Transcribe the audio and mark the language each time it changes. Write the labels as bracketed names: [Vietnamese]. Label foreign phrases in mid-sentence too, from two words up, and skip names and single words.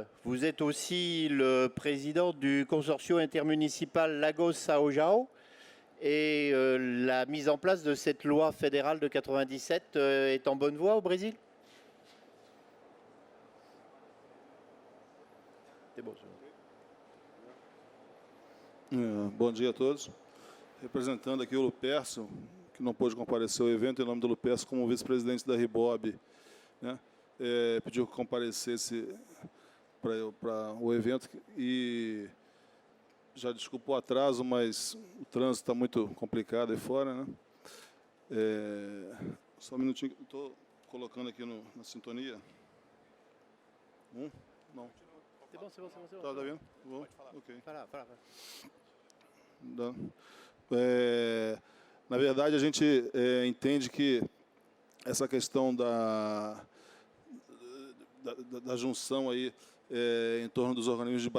[French] Vous êtes aussi le président du consortium intermunicipal Lagos-São João et la mise en place de cette loi fédérale de 97 est en bonne voie au Brésil? C'est bon, [Portuguese] Bom dia a todos. Representando aqui o Lupercio, que não pôde comparecer ao evento, em nome do Lupercio, como vice-presidente da RIBOB, né? Pediu que comparecesse para o evento e já desculpa o atraso, mas o trânsito está muito complicado aí fora, né? Só um minutinho, estou colocando aqui na sintonia. Não. [French] C'est bon, c'est bon, c'est bon. [Portuguese] Tá vendo? Bom, ok. Fala. Na verdade, a gente entende que essa questão da junção aí em torno dos organismos de